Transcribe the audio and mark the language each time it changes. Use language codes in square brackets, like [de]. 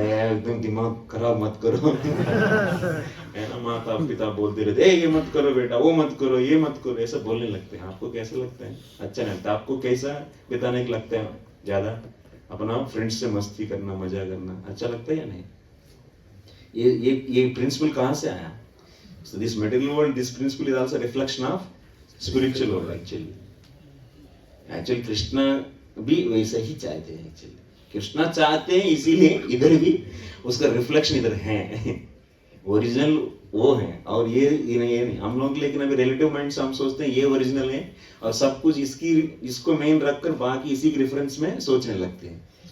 [hi] एकदम दिमाग खराब मत करो। है ना, माता पिता बोलते रहते, ये मत करो बेटा, वो मत करो, ये मत करो, ऐसा बोलने लगते हैं। आपको कैसा लगता है? अच्छा नहीं लगता। आपको कैसा बिताने को लगता है ज्यादा? अपना फ्रेंड्स से मस्ती करना, मजा करना अच्छा लगता है या नहीं? ये प्रिंसिपल कहाँ से आया? [en] So this material world, this principle is also a reflection of spiritual world actually. [hi] Actually Krishna भी वैसा ही चाहते हैं actually. कृष्णा चाहते हैं, इसीलिए इधर भी उसका रिफ्लेक्शन इधर है। ओरिजिनल वो है और ये नहीं। हम लोग लेकिन अभी रिलेटिव माइंड से हम सोचते हैं ये ओरिजिनल है और सब कुछ इसको मेन रखकर बाकी इसी के रेफरेंस में सोचने लगते हैं।